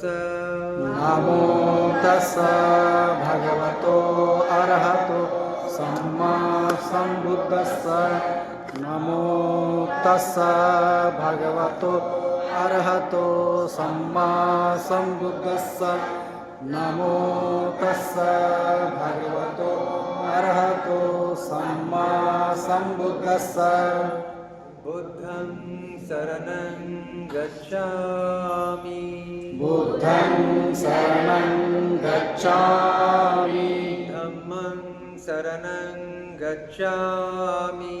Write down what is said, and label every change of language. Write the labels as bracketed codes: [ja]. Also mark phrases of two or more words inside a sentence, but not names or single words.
[pi] ನಮೋ ತಸ್ಸ ಭಗವತೋ ಅರ್ಹತೋ ಸಮ್ಮಾ ಸಂಬುದ್ಧಸ್ಸ. ನಮೋ ತಸ್ಸ ಭಗವತೋ ಅರ್ಹತೋ ಸಮ್ಮಾ ಸಂಬುದ್ಧಸ್ಸ. ನಮೋ ತಸ್ಸ ಭಗವತೋ अरहतो सम्मा सम्बुद्धस्स बुद्धं शरणं गच्छामि बुद्धं शरणं गच्छामि धम्मं शरणं गच्छामि